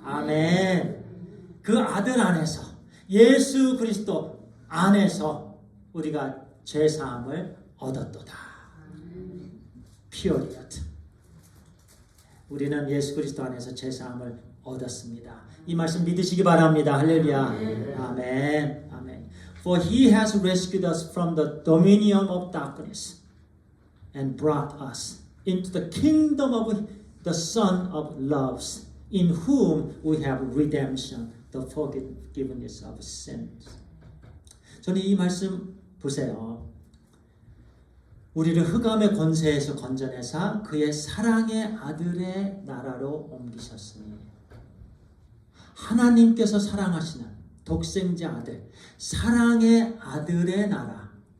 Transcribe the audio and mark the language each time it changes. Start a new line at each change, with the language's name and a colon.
Korean: 아멘. 그 아들 안에서, 예수 그리스도 안에서 우리가 죄사함을 얻었도다.
English: Period.
Korean: 우리는 예수 그리스도 안에서 죄사함을 얻었습니다. 이 말씀 믿으시기 바랍니다. 할렐루야. 아멘. 아멘.
English: For He has rescued us from the dominion of darkness and brought us into the kingdom of the Son of Love, in whom we have redemption, the forgiveness of sins.
Korean: 저는 이 말씀 보세요. 우리를 흑암의 권세에서 건져내사 그의 사랑의 아들의 나라로 옮기셨으니, 하나님께서 사랑하시는 독생자 아들, 사랑의 아들의 나라.